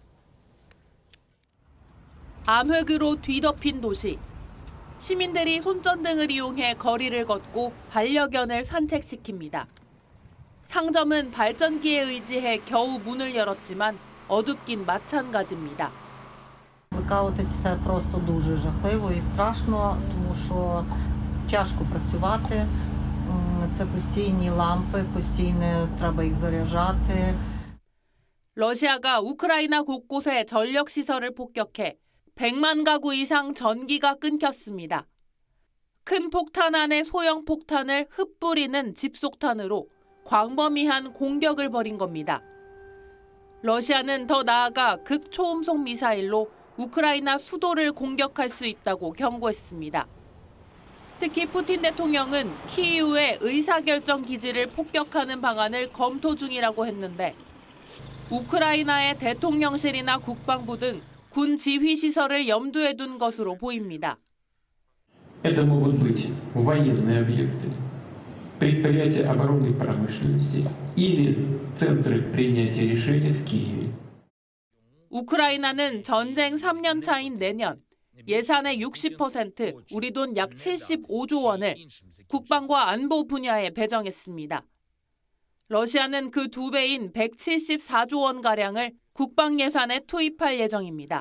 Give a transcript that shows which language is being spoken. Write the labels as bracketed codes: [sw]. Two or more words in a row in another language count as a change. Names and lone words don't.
[ko] 암흑으로 뒤덮인 도시. 시민들이 손전등을 이용해 거리를 걷고 반려견을 산책시킵니다. 상점은 발전기에 의지해 겨우 문을 열었지만 어둡긴 마찬가지입니다. [uk] Блекаути це просто дуже жахливо і страшно, тому що тяжко працювати. Це постійні лампи, постійно треба їх заряджати. [ko] 러시아가 우크라이나 곳곳에 전력 시설을 폭격해 100만 가구 이상 전기가 끊겼습니다. 큰 폭탄 안에 소형 폭탄을 흩뿌리는 집속탄으로 광범위한 공격을 벌인 겁니다. 러시아는 더 나아가 극초음속 미사일로 우크라이나 수도를 공격할 수 있다고 경고했습니다. 특히 푸틴 대통령은 키이우의 의사결정 기지를 폭격하는 방안을 검토 중이라고 했는데 우크라이나의 대통령실이나 국방부 등 군 지휘 시설을 염두에 둔 것으로 보입니다. [ru] Это могут быть военные объекты, предприятия оборонной промышленности или центры принятия решений в Киеве. [ko] 우크라이나는 전쟁 3년 차인 내년 예산의 60%, 우리 돈 약 75조 원을 국방과 안보 분야에 배정했습니다. 러시아는 그 2배인 174조 원가량을 국방 예산에 투입할 예정입니다.